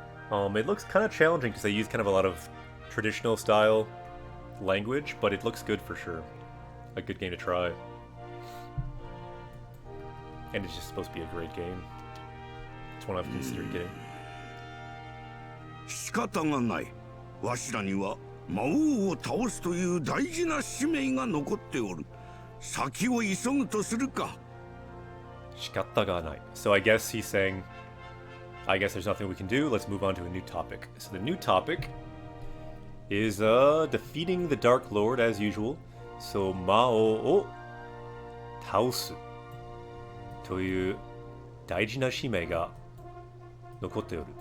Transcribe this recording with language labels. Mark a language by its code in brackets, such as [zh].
[en] It looks kind of challenging because they use kind of a lot of traditional style language, but it looks good for sure. A good game to try. And it's just supposed to be a great game. It's one I've considered getting. [ja] 仕方がない。わしらには魔王を倒すという大事な使命が残っておる。先を急ぐとするか。 Shikata ga nai. [en] So I guess he's saying, I guess there's nothing we can do. Let's move on to a new topic. So the new topic is defeating the Dark Lord as usual. [ja] So Mao o taosu toyu daiji na shimei ga nokotte oru.